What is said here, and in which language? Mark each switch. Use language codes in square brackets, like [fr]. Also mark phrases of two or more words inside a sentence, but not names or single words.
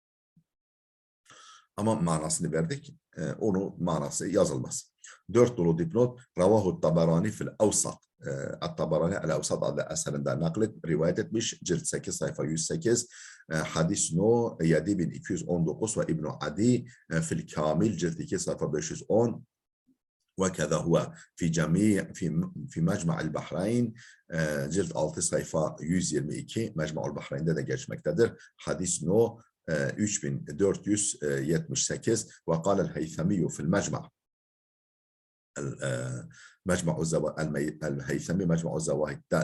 [tr] Ama manasını verdik. Onun manası yazılmaz. 4 nolu dipnot [ar] رواه الطبراني في الأوسط. [tr] Tabarani el-Avsat adlı eserinden rivayet etmiş. Cilt 8 sayfa 108. Hadis no 7219 ve [ar] ابن عدي في الكامل [tr] cilt 2 sayfa 510. [ar] وكذا هو في جميع في مجمع البحرين [tr] cilt 6 sayfa 122 Mecmu'l Bahreyn'de de geçmektedir. Hadis no 3478 ve [ar] قال الهيثمي في المجمع' [tr] el-Heythemi Mecmu'l Zavahid'de